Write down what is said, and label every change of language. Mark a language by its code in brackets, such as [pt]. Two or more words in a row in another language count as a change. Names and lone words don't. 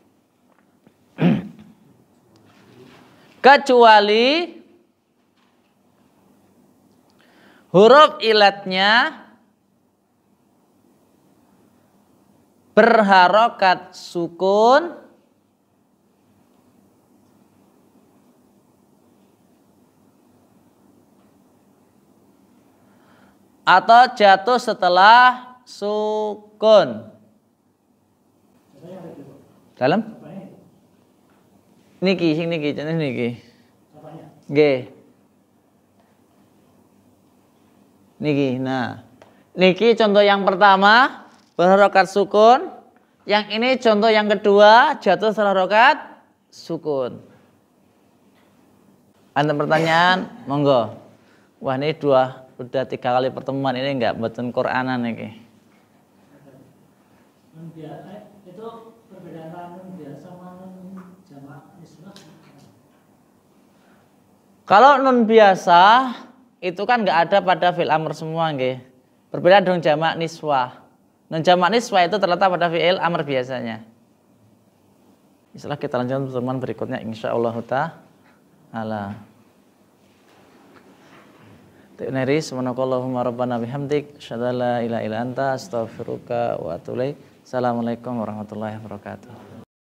[id] Kecuali huruf ilatnya berharokat sukun atau jatuh setelah sukun. Dalam? [jv] Niki, sing niki, contoh niki. Nggih. Niki. [id] Nah, niki contoh yang pertama berharokat sukun. Yang ini contoh yang kedua jatuh setelah harokat sukun. Ada pertanyaan? Monggo. Wah, ini udah 3 kali pertemuan ini enggak [jv] mboten Qur'anan iki. [id] Itu perbedaan nun biasa sama nun jamak nisbah. Kalau nun biasa itu kan enggak ada pada fi'il amr semua nggih. Berbeda dengan jamak niswah. Nun jamak niswah itu terletak pada fi'il amr biasanya. Setelah kita lanjutkan pertemuan berikutnya [ar] إن شاء الله تعالى. Nari سبحانك اللهم ربنا وبحمدك أشهد أن لا إله إلا أنت أستغفرك وأتوب إليك. السلام عليكم ورحمة الله وبركاته.